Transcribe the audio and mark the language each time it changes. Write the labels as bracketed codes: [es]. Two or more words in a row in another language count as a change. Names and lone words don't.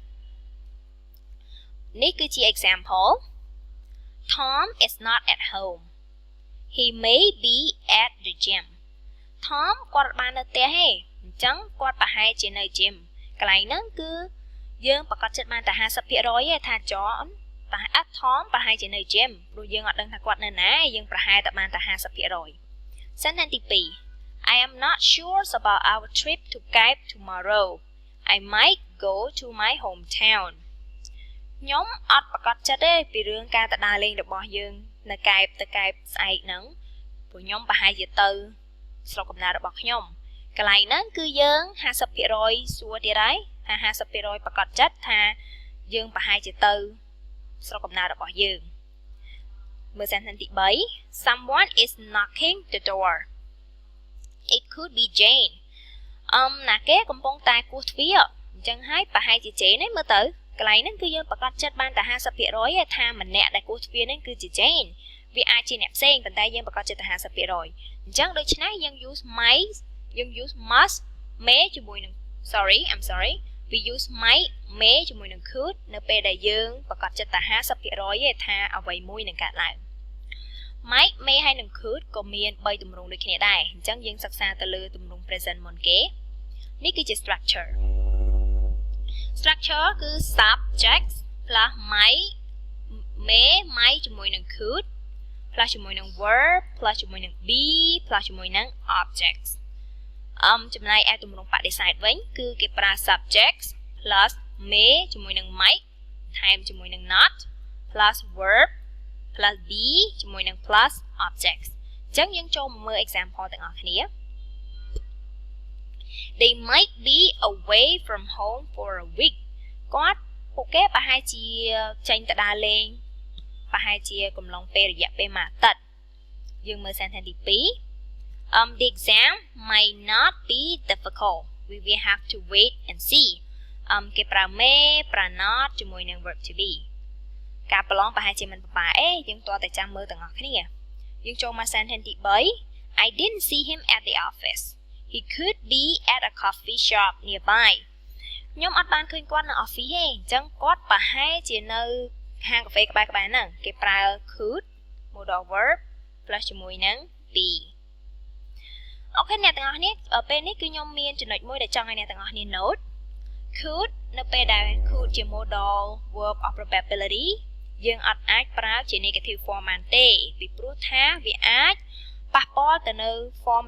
[km] នេះគឺជា [en] example Tom is not at home he may be at the gym [km] Tom គាត់បាននៅផ្ទះទេអញ្ចឹងគាត់ប្រហែលជានៅ gym កន្លែងហ្នឹងគឺយើងប្រកាសចិត្តបានតែ 50% ទេថា John ប្រហែល Tom ប្រហែលជានៅ gym ព្រោះយើងអត់ដឹងថាគាត់នៅណាយើងប្រហែលតែបានតែ 50% sentence ទី2 I [en] am not sure about our trip to Cape tomorrow I might go to my hometown [km] ខ្ញុំអត់ប្រកាសចិត្តទេពីរឿងការទៅដើរលេងរបស់យើងនៅកែបទៅកែបស្អែកហ្នឹងព្រោះខ្ញុំប្រហែលជាទៅស្រុកកំណើតរបស់ខ្ញុំ កន្លែងហ្នឹងគឺយើង 50% សួរទៀតហើយថា 50% ប្រកាសចិត្តថាយើងប្រហែលជាទៅស្រុកកំណើតរបស់យើងមើល sentence ទី3 [en] Someone is knocking the door It could [km] be Jane ណាគេកំពុងតែគោះទ្វារអញ្ចឹងហើយប្រហែលជា Jane ហ្នឹងមើលទៅកន្លែងហ្នឹងគឺយើងប្រកាសចិត្តបានតែ 50% ទេថាម្នាក់ដែលគោះទ្វារហ្នឹងគឺជា Jane វាអាចជាអ្នកផ្សេងប៉ុន្តែយើងប្រកាសចិត្តតែ 50% អញ្ចឹងដូច្នេះយើង [en] use might [km] យើង [en] use must may [km] ជាមួយនឹង [en] I'm sorry we use might may [km] ជាមួយនឹង could នៅពេលដែលយើងប្រកាសចិត្តតែ 50% ទេថាអ្វីមួយនឹងកើតឡើង [en] might may [km] ហើយនឹង could ក៏មាន3ទម្រង់ដូចគ្នាដែរអញ្ចឹងយើងសិក្សាទៅលើទម្រង់ present មុនគេនេះគឺជា structure គឺ [en] subject plus might may [km] ជាមួយនឹង [en] could plus [km] ជាមួយនឹង [en] verb plus [km] ជាមួយនឹង [en] be plus [km] ជាមួយនឹង objects ចំណែកឯទម្រង់បដិសេធវិញគឺគេប្រើ [en] subject plus may [km] ជាមួយនឹង might ថែមជាមួយនឹង [en] not plus verb plus be [km] ជាមួយនឹង [en] plus objects [km] អចឹងយើងចូលមកមើល example ទាំងអស់គ្នា [en] They might be away from home for a week [km] ពួកគេប្រហែលជាចេញទៅដើរលេងប្រហែលជាកំឡុងពេល រយៈពេលមួយអាទិត្យយើងមើល sentence ទី2 [en] The exam might not be difficult we will have to wait and see [km] គេប្រើ may ប្រើ not ជាមួយនឹង [en] verb to be [km] ការប្រឡងប្រហែលជាមិនពិបាកទេយើងតើតែចាំមើលទាំងអស់គ្នាយើងចូលមក sentence ទី3 [en] I didn't see him at the office he could be at a coffee shop nearby [km] ខ្ញុំអត់បានឃើញគាត់នៅ office ទេអញ្ចឹងគាត់ប្រហែលជានៅហាងកាហ្វេក្បែរៗហ្នឹងគេប្រើ [en] could modal verb plus [km] ជាមួយនឹង be អូខេអ្នកទាំងអស់គ្នាពេលនេះគឺខ្ញុំមានចំណុចមួយដែលច ង់ឲ្យអ្នកទាំងអស់គ្នា [en] note could [km] នៅពេលដែល could ជា [en] modal verb of probability [km] យើងអត់អាចប្រើជា [en] negative form [km] បានទេពីព្រោះថាវាអាចប៉ះពាល់ទៅនៅ form